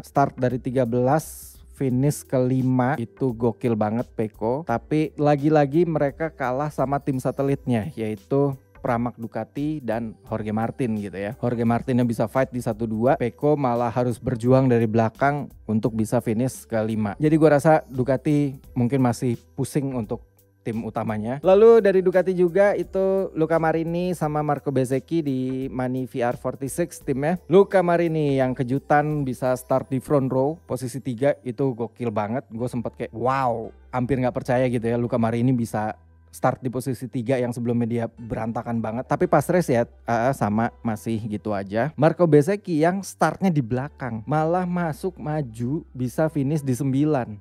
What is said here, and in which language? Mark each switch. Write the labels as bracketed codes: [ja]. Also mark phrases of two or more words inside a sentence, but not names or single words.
[id] Start dari 13 finish ke-5 itu gokil banget Pecco, tapi lagi-lagi mereka kalah sama tim satelitnya yaitu Pramac Ducati dan Jorge Martin gitu ya. Jorge Martin yang bisa fight di 1-2, Pecco malah harus berjuang dari belakang untuk bisa finish ke-5. Jadi gua rasa Ducati mungkin masih pusing untuk tim utamanya. Lalu dari Ducati juga itu Luca Marini sama Marco Bezzecchi di Mani VR46 timnya. Luca Marini yang kejutan bisa start di [en] front row [id] posisi 3 itu gokil banget. Gue sempet kayak wow, hampir gak percaya gitu ya Luca Marini bisa start di posisi 3 yang sebelumnya dia berantakan banget. Tapi pas race ya sama masih gitu aja. Marco Bezzecchi yang startnya di belakang malah masuk maju bisa finish di 9.